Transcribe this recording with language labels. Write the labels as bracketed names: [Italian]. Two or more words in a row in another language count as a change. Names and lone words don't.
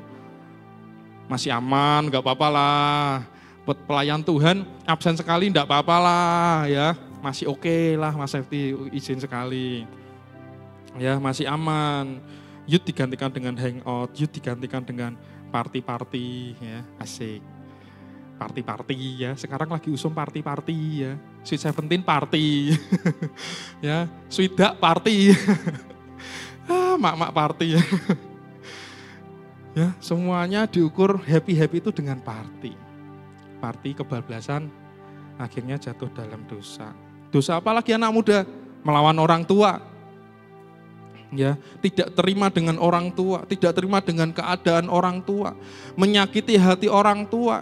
[Indonesian] Masih aman, enggak apa-apa lah. Buat pelayan Tuhan, absen sekali enggak apa-apa lah ya. Masih oke lah Mas Septi, izin sekali. Ya masih aman. Youth digantikan dengan hangout, youth digantikan dengan party-party ya, asik. Party-party ya, sekarang lagi usum party-party ya. [English] Sweet 17 party. Ya, Sweet Duck party. [Indonesian] Mak-mak party ya. Ya, semuanya diukur happy-happy itu dengan party. Party kebablasan akhirnya jatuh dalam dosa. Dosa apa lagi anak muda? Melawan orang tua. Ya, tidak terima dengan orang tua, tidak terima dengan keadaan orang tua, menyakiti hati orang tua.